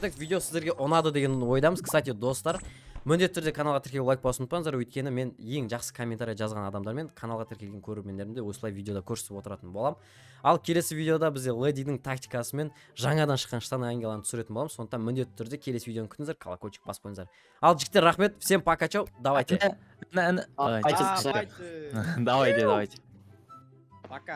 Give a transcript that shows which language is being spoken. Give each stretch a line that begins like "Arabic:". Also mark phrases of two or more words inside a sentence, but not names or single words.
Kazakh: Видео сіздерге ұнады деген ойдамыз. Кстати, достар, міндетті түрде каналға тіркеліп лайк басуды ұмытпаңыздар, өйткені мен ең жақсы комментарий жазған адамдармен каналға тіркелген көрермендерімді осылай видеода көрсетіп отыратын боламын. Ал келесі видеода бізде ледидің тактикасымен жаңадан шыққан штан ангеланы түсіретін боламыз. Сондықтан міндетті түрде келесі видеоны күтіңіздер, колокольчик басып қойыңыздар. Ал жігіттер, рахмет,
Russian: всем пока, чау, давайте. Давайте. Давайте. Давайте. Давайте. Пока.